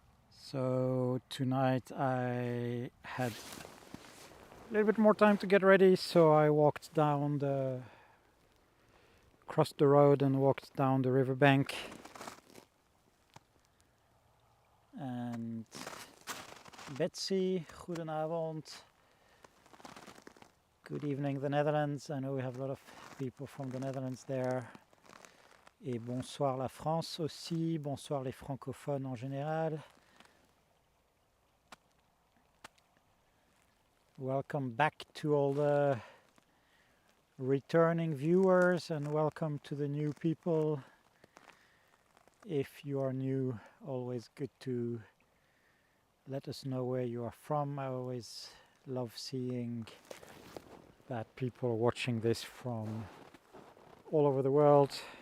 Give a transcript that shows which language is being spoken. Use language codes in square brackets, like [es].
[en] So tonight I had a little bit more time to get ready, so I walked down crossed the road and walked down the riverbank. And Betsy, [nl] goedenavond. [en] Good evening, the Netherlands. I know we have a lot of people from the Netherlands there. [fr] Et bonsoir la France aussi, bonsoir les francophones en général. [en] Welcome back to all the returning viewers and welcome to the new people. If you are new, always good to let us know where you are from. I always love seeing that people are watching this from all over the world.